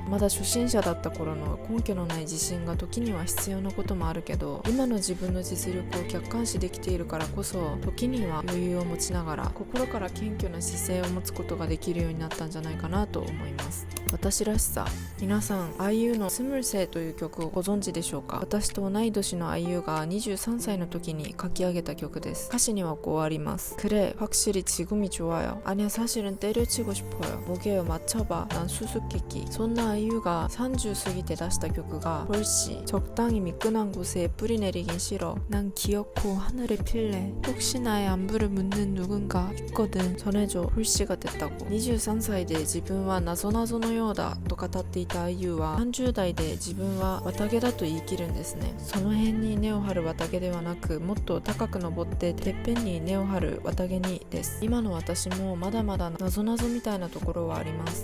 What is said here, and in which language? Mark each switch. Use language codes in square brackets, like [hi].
[ja] まだ初心者だった頃の根拠のない自信が時には必要なこともあるけど、今の自分の実力を客観視できているからこそ、時には余裕を持ちながら心から謙虚な姿勢を持つことができるようになったんじゃないかなと思います。私らしさ。皆さん IU のスムルセという曲をご存知でしょうか。私と同い年の IU が23歳の時に書き上げた曲です。歌詞にはこうあります。 [ko] 그래 확실히 지금이 좋아요. 아니야 사실은 때려치고 싶어요. 목에요 맞춰봐. 난 수수께끼. [ja] そんな IUが30過ぎて出した曲が [ko] 홀씨 적당히 미끈한 곳에 뿌리 내리긴 싫어. 난 기어코 하늘에 필래. 혹시 나의 안부를 묻는 누군가 있거든. 전해줘. 홀씨가 됐다고. [ja] 23歳で自分は謎々のようだと語っていた IU は30代で自分は綿毛だと言い切るんですね。その辺に根を張る綿毛ではなく、もっと高く登っててっぺんに根を張る綿毛にです。今の私もまだまだ謎々みたいなところはあります。